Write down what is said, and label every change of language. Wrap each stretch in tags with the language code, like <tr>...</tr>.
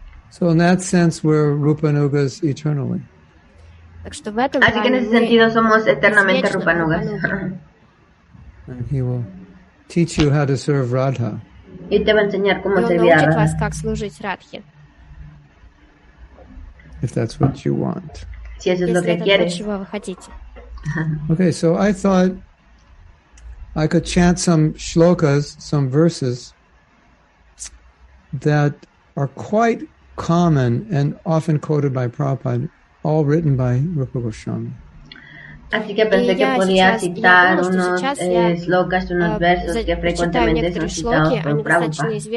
<en>So in that sense, we're Rupanugas eternally.</en> <es>Así que en ese sentido somos eternamente Rupanugas.</es> <en>And he will teach you how to serve Radha.</en> <es>Y te va a enseñar cómo servir a Radha.</es> <en>If that's what you want.</en> <es>Si eso es lo que quieres.</es> <en>Okay, so I thought I could chant some shlokas, some verses that are quite common and often quoted by Prabhupada, all written by Rupa Goswami.</en> <es>Así que pensé que podía citar unos slokas, unos versos que frecuentemente son citados por Prabhupada.</es>